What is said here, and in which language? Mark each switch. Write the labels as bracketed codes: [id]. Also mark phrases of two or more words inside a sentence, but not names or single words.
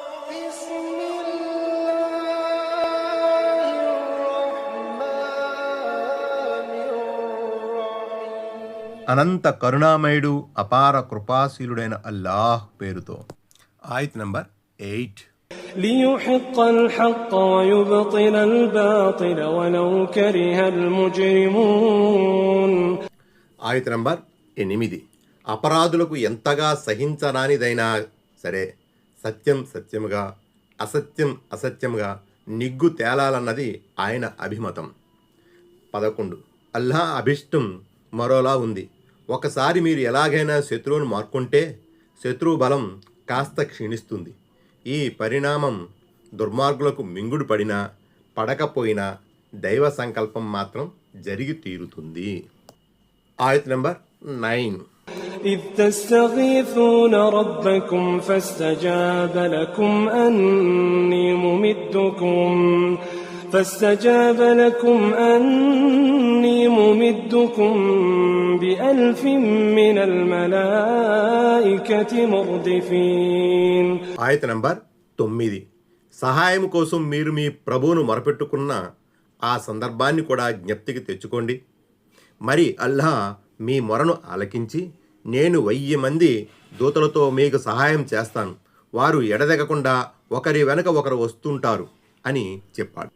[te] అనంత కరుణామయుడు అపార కృపాశీలుడైన అల్లాహ్ పేరుతో. ఆయత్ నంబర్ 8. [ar] ليحق الحق ويبطل الباطل ولو كره المجرمون. [te] ఆయత్ నంబర్ 8. అపరాధులకు ఎంతగా సహించరానిదైనా సరే సత్యం సత్యముగా అసత్యం అసత్యముగా నిగ్గు తేలాలన్నది ఆయన అభిమతం. 11. అల్లాహ్ అభిష్టం మరోలా ఉంది. ఒకసారి మీరు ఎలాగైనా శత్రువును మార్కుంటే శత్రువు బలం కాస్త క్షీణిస్తుంది. ఈ పరిణామం దుర్మార్గులకు మింగుడు పడినా పడకపోయినా దైవ సంకల్పం మాత్రం జరిగి తీరుతుంది. ఆయత్ నంబర్ 9. إذ تستغيثون ربكم فاستجاب لكم أني ممدكم بألف من الملائكة مردفين. ఆయత్ నంబర్ 9. సహాయం కోసం మీరు మీ ప్రభువును మొరపెట్టుకున్న ఆ సందర్భాన్ని కూడా జ్ఞప్తికి తెచ్చుకోండి. మరి అల్లాహ్ మీ మొరను ఆలకించి నేను 1000 మంది దూతలతో మీకు సహాయం చేస్తాను, వారు ఎడదెగకుండా ఒకరి వెనక ఒకరు వస్తుంటారు అని చెప్పాడు.